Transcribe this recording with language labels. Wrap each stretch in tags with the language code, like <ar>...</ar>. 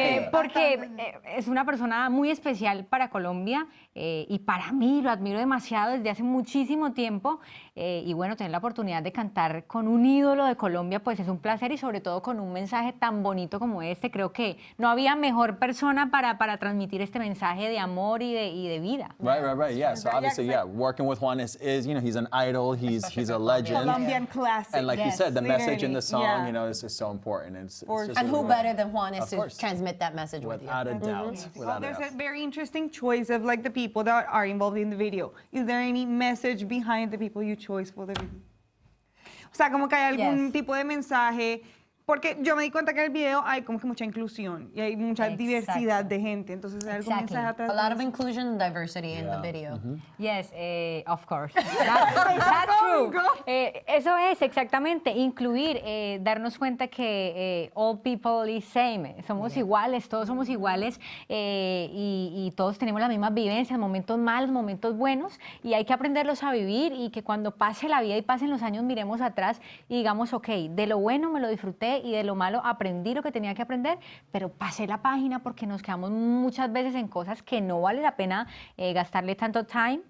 <es>Porque es una persona muy especial para Colombia y para mí lo admiro demasiado desde hace muchísimo tiempo y bueno, tener la oportunidad de cantar con un ídolo de Colombia pues es un placer y sobre todo con un mensaje tan bonito como este. Creo que no había mejor persona para transmitir este mensaje de amor y de vida.</es> <en>Right. Yeah. So obviously, working with Juanes is, you know, he's an idol. He's a legend. Colombian classic. And like you said, the message in the song, you know, is so important. And who better than Juanes to transmit that message with you? Without a doubt. Well, there's a very interesting choice of like the people that are involved in the video. Is there any message behind the people you chose for the video?</en> <es>O sea, como que hay algún tipo de mensaje. Porque yo me di cuenta que en el video hay como que mucha inclusión y hay mucha diversidad de gente. Entonces hay algún mensaje atrás.</es> <en>A lot of inclusion and diversity in the video. Yes, of course. That's true.</en> <es>Eso es exactamente, incluir, darnos cuenta que</es> <en>all people is same.</en> <es>Somos iguales, todos somos iguales y todos tenemos las mismas vivencias, momentos malos, momentos buenos y hay que aprenderlos a vivir y que cuando pase la vida y pasen los años miremos atrás y digamos, ok, de lo bueno me lo disfruté y de lo malo aprendí lo que tenía que aprender, pero pasé la página porque nos quedamos muchas veces en cosas que no vale la pena gastarle tanto time.</es>